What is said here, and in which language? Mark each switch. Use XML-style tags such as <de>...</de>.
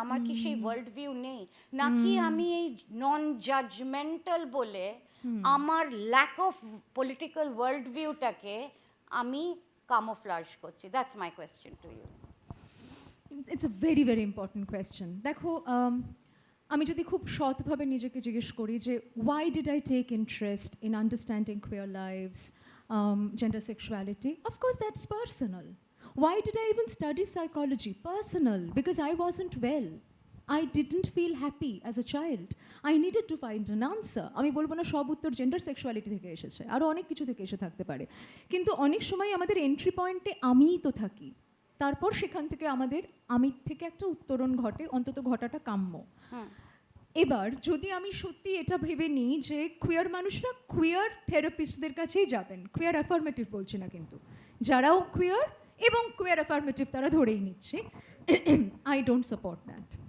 <bn>আমার কি সেই ওয়ার্ল্ড ভিউ নেই? নাকি আমি এই নন জাজমেন্টাল বলে আমার ল্যাক অফ পলিটিক্যাল ওয়ার্ল্ড ভিউটাকে আমি কামোফ্লাজ করছি?</bn> <en>That's my question to you. It's a very very important question.</en> <bn>দেখো, আমি যদি খুব সৎভাবে নিজেকে জিজ্ঞেস করি যে</bn> <en>Why did I take interest in understanding queer lives, gender sexuality, of course that's personal. Why did I even study psychology? Personal, because I wasn't well. I didn't feel happy as a child. I needed to find an answer.</en> <bn>আমি বলবো না সব উত্তর gender sexuality থেকে এসেছে, আরও অনেক কিছু থেকে এসে থাকতে পারে, কিন্তু অনেক সময় আমাদের এন্ট্রি পয়েন্টে আমিই তো থাকি, তারপর সেখান থেকে আমাদের আমি থেকে একটা উত্তরণ ঘটে, অন্তত ঘটাটা কাম্য। এবার যদি আমি সত্যি এটা ভেবে নিই যে কুয়ার মানুষরা কুয়ার থেরাপিস্টদের কাছেই যাবেন, কুয়ার অ্যাফার্মেটিভ বলছি না, কিন্তু যারাও কুয়ার এবং কুয়ার অ্যাফার্মেটিভ তারা ধরেই নিচ্ছে,</bn> <en>I don't support that.</en>